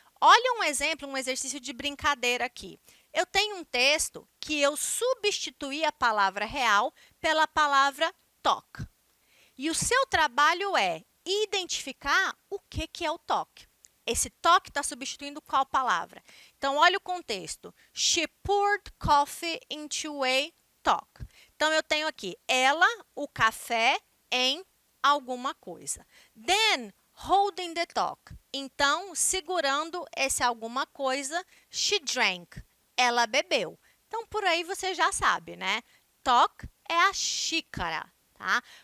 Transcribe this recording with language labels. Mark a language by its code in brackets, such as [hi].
[pt] Olha um exemplo, um exercício de brincadeira aqui. Eu tenho um texto que eu substituí a palavra real pela palavra talk. E o seu trabalho é identificar o que é o talk. Esse talk está substituindo qual palavra? Então, olha o contexto. [en] She poured coffee into a talk. [pt] Então, eu tenho aqui ela, o café, em alguma coisa. [en] Then, holding the talk. [pt] Então, segurando esse alguma coisa, [en] she drank. [pt] Ela bebeu. Então, por aí você já sabe, né? Talk é a xícara, tá?